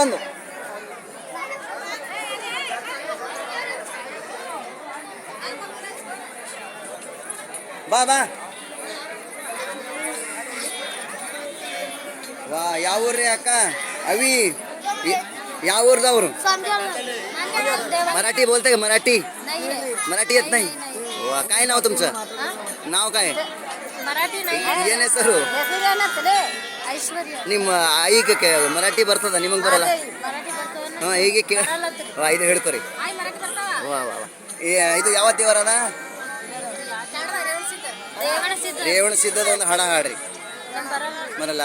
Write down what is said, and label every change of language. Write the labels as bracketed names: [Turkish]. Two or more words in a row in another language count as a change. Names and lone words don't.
[Kannada] ಬಾ ವಾ ಯಾವ ಊರ್ರಿ ಅಕ್ಕ? ಅವಿ ಯಾವ ಊರ್ದವ್ರು? [Marathi] मराठी बोलते का? मराठी येत नाही? काय नाव तुमचं? नाव काय? [Kannada] ಏನ್ ಹೆಸರು? ನಿಮ್ಮ ಆಯಿಗೆ ಮರಾಠಿ ಬರ್ತದ? ನಿಮಗೆ ಬರಲ್ಲ? ಹಾಂ ಹೀಗೆ ಇದು ಹೇಳ್ಕೊರಿ. ವಾ ಇದು ಯಾವ ದೇವರದ? ರೇವಣ ಸಿದ್ಧದ ಒಂದು ಹಾಡ ಹಾಡ್ರಿ. ಬರಲ್ಲ.